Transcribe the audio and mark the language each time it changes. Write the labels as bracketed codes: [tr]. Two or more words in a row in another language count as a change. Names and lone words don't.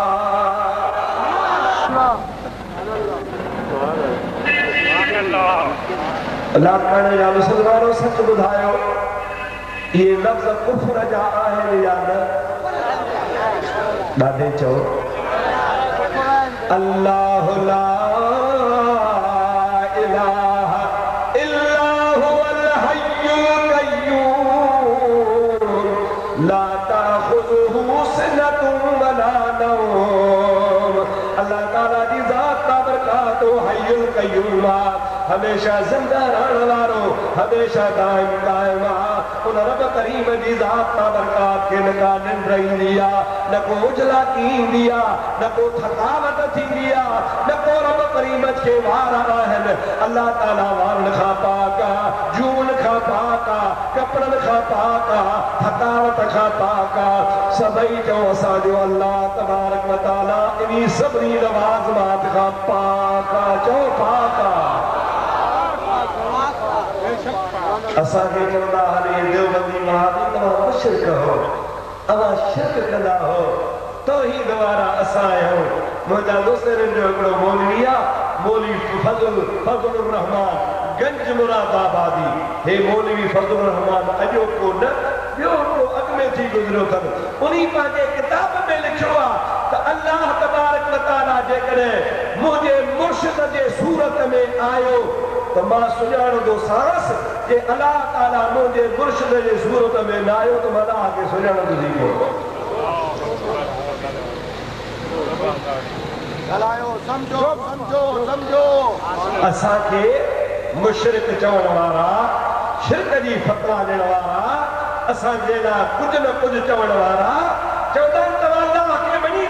[sd] लाखण या मुसलमानों सच ॿुधायो ये लफ़्ज़ कुफ्र जा आहिनि या न ॾाढे चओ [ar] الله لا إله إلا هو الحي القيوم لا تأخذه سنة ولا [sd] नौम अल्लाह ताला जी ज़ात बाबरकातो [ar] الحي القيوم [sd] हमेशा जिंदा रहने वालो हमेशा दाइम कायम उन रब करीम जी ज़ात बाबरकात के न का निंड ईंदी आहे न को उजला ईंदी आहे न को थकावट थींदी आहे न को रब करीम के वार आहिनि अल्लाह ताला वारनि खां पाक आहे जून खां पाक आहे कपड़नि खां पाक आहे थकावट खां पाक आहे सभई चओ असांजो [ar] الله تبارك وتعالى [sd] इन सभिनी लवाज़िमात खां पाक आहे चओ पाक आहे असांखे चवंदा हले देवबंदी महाराज तव्हां मुशरिक हो अवां शिरक कंदा हो तौहीद वारा असां आहियूं मुंहिंजा दोस्तनि जो हिकिड़ो मौलवी आहे मौलवी फज़लुर रहमान गंज मुरादाबादी हे मौलवी फज़लुर रहमान अॼोको न ॿियो हिकिड़ो अॻु में थी गुज़रियो अथनि उन्ही पंहिंजे किताब में लिखियो आहे त [ar] الله تبارك وتعالى [sd] जेकॾहिं मुंहिंजे मुर्शिद जे सूरत में आयो तो मां सुञाणंदो सारस कि अल्लाह ताला मुंहिंजे मुर्शिद जे सूरत में न आयो त मां अल्लाह खे सुञाणंदो थी पियो समझो समझो समझो असांखे मुशरिक चवण वारा शिरक जी फतवा ॾियण वारा असांजे लाइ कुझु न कुझु चवण वारा चवंदा आहिनि तव्हां अल्लाह खे मञींदा